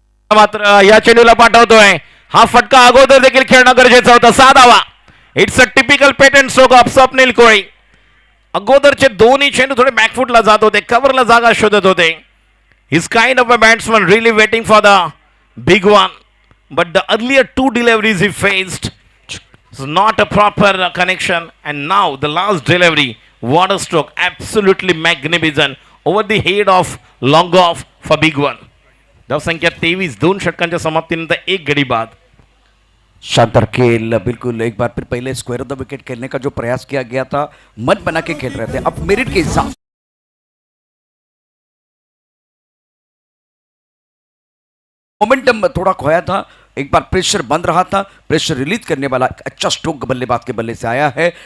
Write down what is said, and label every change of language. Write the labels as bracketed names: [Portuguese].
[Marathi] मात्र या चेंडूला पाठवतोय. हा फटका अगोदर देखील खेळणं गरजेचं होतं. 6 धावा. [English] It's a typical patent stroke of Swapnil Koli. [Marathi] अगोदरचे दोन्ही चेंडू थोडे बॅकफुटला जात होते कव्हरला जागा शोधत होते. [English] His kind of a batsman really waiting for the big one but the earlier 2 deliveries he faced not a proper connection and now the last delivery what a stroke absolutely magnificent over the head of long off for big one. [Marathi] धावसंख्या 23 2 षटकांच्या समाप्तीनंतर 1 गडी बाद. [Hindi] शानदार खेल बिल्कुल एक बार फिर पहले स्क्वायर ऑफ द विकेट खेलने का जो प्रयास किया गया था मन बना के खेल रहे थे. अब मेरिट के हिसाब मोमेंटम थोड़ा खोया था. एक बार प्रेशर बंद रहा था. प्रेशर रिलीज करने वाला एक अच्छा स्ट्रोक बल्लेबाज के बल्ले से आया है.